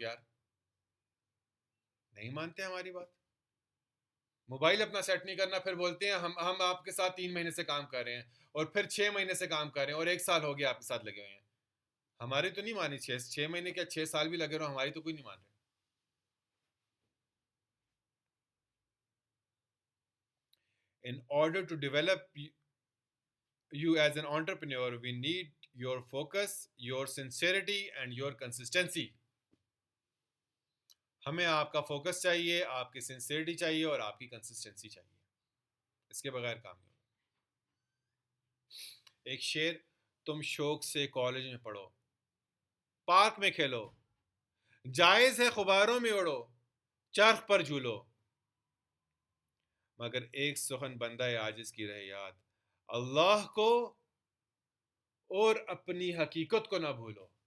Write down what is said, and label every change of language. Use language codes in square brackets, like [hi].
[ur] یار نہیں مانتے ہماری بات. موبائل اپنا سیٹ نہیں کرنا, پھر بولتے ہیں ہم آپ کے ساتھ 3 مہینے سے کام کر رہے ہیں, اور پھر 6 مہینے سے کام کر رہے ہیں, اور 1 سال ہو گیا آپ کے ساتھ لگے ہوئے ہیں. ہماری تو نہیں مانی. 6 مہینے کیا 6 سال بھی لگے رہو, ہماری تو کوئی نہیں مان رہے. [en] In order to develop you as an entrepreneur, we need your focus, your sincerity and your consistency. [ur] ہمیں آپ کا فوکس چاہیے, آپ کی سنسیئرٹی چاہیے, اور آپ کی کنسسٹنسی چاہیے. اس کے بغیر کام نہیں ہوگا. ایک شعر, تم شوق سے کالج میں پڑھو, پارک میں کھیلو, جائز ہے غباروں میں اڑو, چرخ پر جھولو, مگر ایک سخن بندہ عاجز کی رہے یاد, اللہ کو اور اپنی حقیقت کو نہ بھولو.